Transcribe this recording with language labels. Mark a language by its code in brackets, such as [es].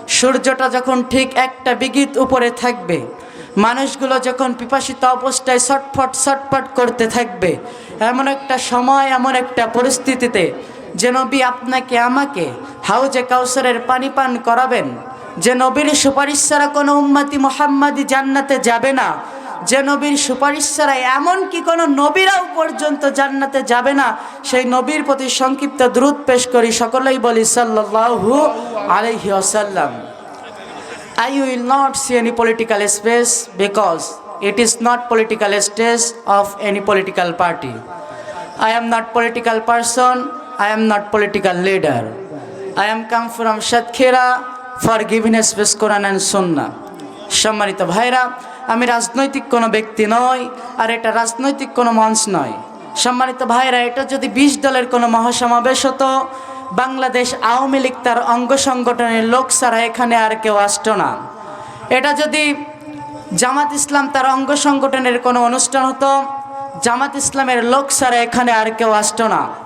[bn] সূর্যটা যখন ঠিক একটা বিঘিত উপরে থাকবে, মানুষগুলো যখন পিপাসিত অবস্থায় ছটফট করতে থাকবে, এমন একটা সময়, এমন একটা পরিস্থিতিতে যে নবী আপনাকে আমাকে হাউজে কাউসারের পানি পান করাবেন, যে নবীর সুপারিশ ছাড়া কোনো উম্মতি মুহাম্মাদি জান্নাতে যাবে না, যে নবীর সুপারিশ ছাড়া এমনকি কোনো নবীরাও পর্যন্ত জান্নাতে যাবে না, সেই নবীর প্রতি সংক্ষিপ্ত দ্রুত পেশ করি, সকলেই বলি সাল্লাল্লাহু আলাইহি ওয়াসাল্লাম। [en] I will not see any political space because it is not political stage of any political party. I am not political person, I am not political leader. I am come from Shatkhira for giving a space Quran and Sunnah. [bn] সম্মানিত ভাইরা, আমি রাজনৈতিক কোনো ব্যক্তি নই, আর এটা রাজনৈতিক কোনো মঞ্চ নয়। সম্মানিত ভাইরা, এটা যদি 20 দলের কোনো মহাসমাবেশ হতো, বাংলাদেশ আওয়ামী লীগ তার অঙ্গ সংগঠনের লোক ছাড়া এখানে আর কেউ আসতো না। এটা যদি জামাত ইসলাম তার অঙ্গ সংগঠনের কোনো অনুষ্ঠান হতো, জামাত ইসলামের লোক ছাড়া এখানে আর কেউ আসতো না।